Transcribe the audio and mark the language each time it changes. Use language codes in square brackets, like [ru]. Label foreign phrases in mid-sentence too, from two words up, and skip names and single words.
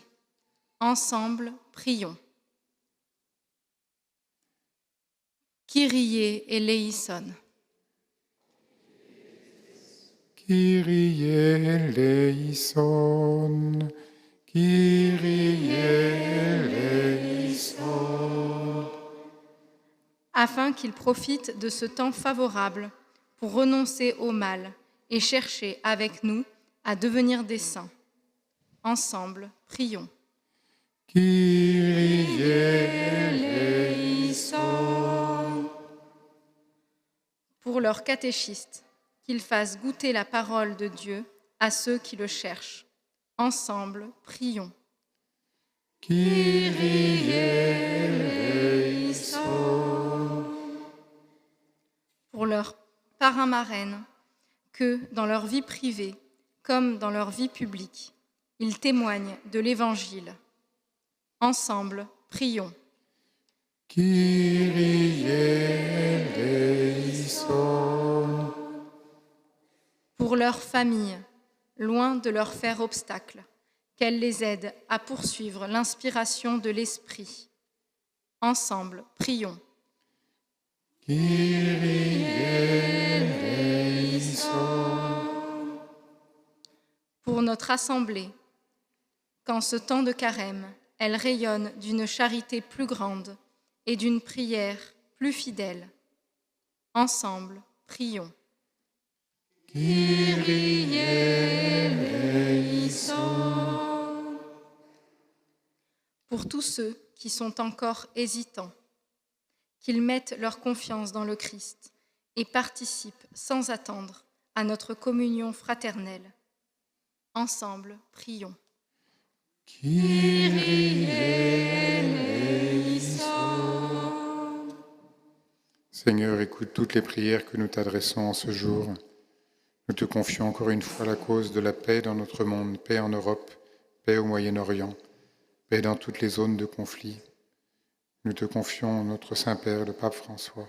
[fr] Ensemble, prions. [el] Kyrie eleison. Kyrie eleison, Kyrie eleison. [fr] Afin qu'ils profitent de ce temps favorable pour renoncer au mal et chercher avec nous à devenir des saints. Ensemble, prions. [el] Kyrie eleison. [fr] Pour leurs catéchistes, qu'ils fassent goûter la parole de Dieu à ceux qui le cherchent. Ensemble, prions. [el] Kyrie eleison. [fr] Pour leurs parrains-marraines, que, dans leur vie privée comme dans leur vie publique, ils témoignent de l'Évangile. Ensemble, prions. [el] Kyrie eleison. [fr] Pour leurs familles, loin de leur faire obstacle, qu'elles les aident à poursuivre l'inspiration de l'Esprit. Ensemble, prions. [el] Kyrie eleison. [fr] Pour notre Assemblée, qu'en ce temps de carême, elle rayonne d'une charité plus grande et d'une prière plus fidèle. Ensemble, prions. [el] Kyrie eleison. [fr] Pour tous ceux qui sont encore hésitants, qu'ils mettent leur confiance dans le Christ et participent sans attendre à notre communion fraternelle. Ensemble, prions. [el] Kyrie eleison. [fr] Seigneur, écoute toutes les prières que nous t'adressons en ce jour. Nous te confions encore une fois la cause de la paix dans notre monde, paix en Europe, paix au Moyen-Orient, paix dans toutes les zones de conflit. Nous te confions notre Saint-Père, le Pape François.